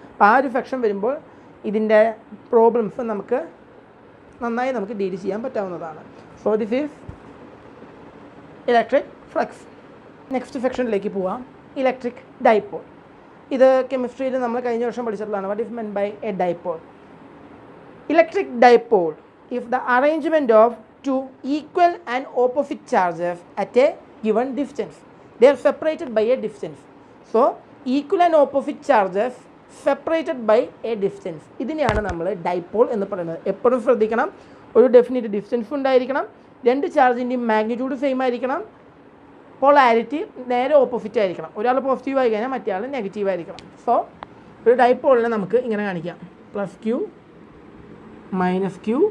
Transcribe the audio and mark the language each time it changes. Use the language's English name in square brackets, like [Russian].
[Malayalam] അപ്പോൾ ആ ഒരു സെക്ഷൻ വരുമ്പോൾ ഇതിൻ്റെ പ്രോബ്ലംസ് നമുക്ക് നന്നായി നമുക്ക് ഡീൽ ചെയ്യാൻ പറ്റാവുന്നതാണ്. [English] So this is electric flux. [Malayalam] Next സെക്ഷനിലേക്ക് പോവാം, ഇലക്ട്രിക് ഡൈപോൾ. ഇത് കെമിസ്ട്രിയിൽ നമ്മൾ കഴിഞ്ഞ വർഷം പഠിച്ചിട്ടുള്ളതാണ്. [English] What is meant by a dipole? Electric dipole is the arrangement of two equal and opposite charges at a given distance. They are separated by a distance. So equal and opposite charges separated by a distance. [Malayalam] ഇതിനെയാണ് നമ്മൾ dipole എന്ന് പറയുന്നത്. എപ്പോഴും ശ്രദ്ധിക്കണം, ഒരു definite distance ഉണ്ടായിരിക്കണം, രണ്ട് ചാർജിൻ്റെയും magnitude same ആയിരിക്കണം, പോളാരിറ്റി നേരെ ഓപ്പോസിറ്റ് ആയിരിക്കണം. ഒരാൾ പോസിറ്റീവ് ആയി കഴിഞ്ഞാൽ മറ്റേ ആൾ നെഗറ്റീവ് ആയിരിക്കണം. സോ ഒരു ഡൈപോളിനെ നമുക്ക് ഇങ്ങനെ കാണിക്കാം, +Q -Q.